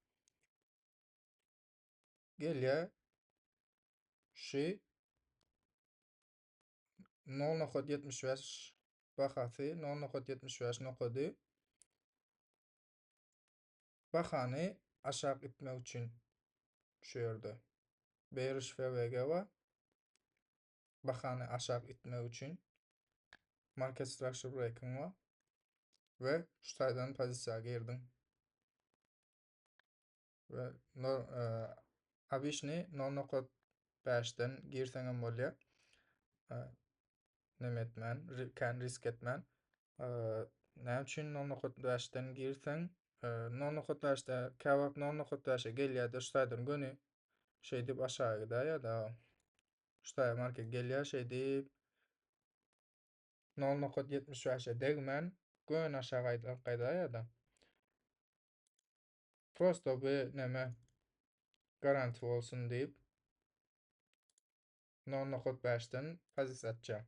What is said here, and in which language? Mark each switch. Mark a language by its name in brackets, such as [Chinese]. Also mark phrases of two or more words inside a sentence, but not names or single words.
[Turkmen] Gelýär şu 0.75 bahasy 0.75 nokody bahany aşağı itmek üçin şu ýerde [English] bearish FVG [Turkmen] bar. Bahany aşağı itmek üçin [English] market structure breaking [Turkmen] bar we şu taýdan pozisiýaga girdim. Ve abişni 0.5'den girseňem bolýar. Näme etmän, risk etmän. Näme üçin 0.5'den girseň, 0.5'de kebap 0.5'e gelýärdi, şu taýdan gönü şey dip aşağı gidär ýa-da şu taýda market gelýär şey dip 0.75'e degmän gön aşağı gaýdar ýa-da. Prosto bu näme garanti bolsun diýip 0.5'den pozisiýa açjak.